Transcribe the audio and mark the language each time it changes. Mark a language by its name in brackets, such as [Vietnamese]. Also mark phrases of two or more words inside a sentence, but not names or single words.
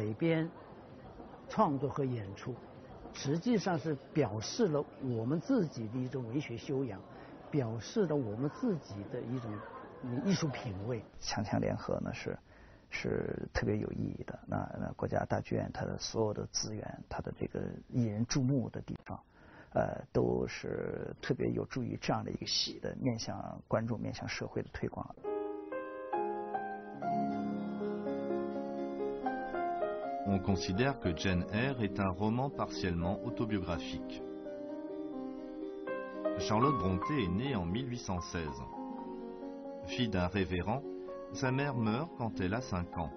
[Chinese] 编、创作和演出，实际上是表示了我们自己的一种文学修养，表示了我们自己的一种艺术品味。强强联合呢是特别有意义的。那国家大剧院它的所有的资源，它的这个引人注目的地方。都是特别有助于这样的一个戏的面向观众、面向社会的推广。 [French] On considère que Jane Eyre est un roman partiellement autobiographique. Charlotte Brontë est née en 1816. Fille d'un révérend, sa mère meurt quand elle a 5 ans.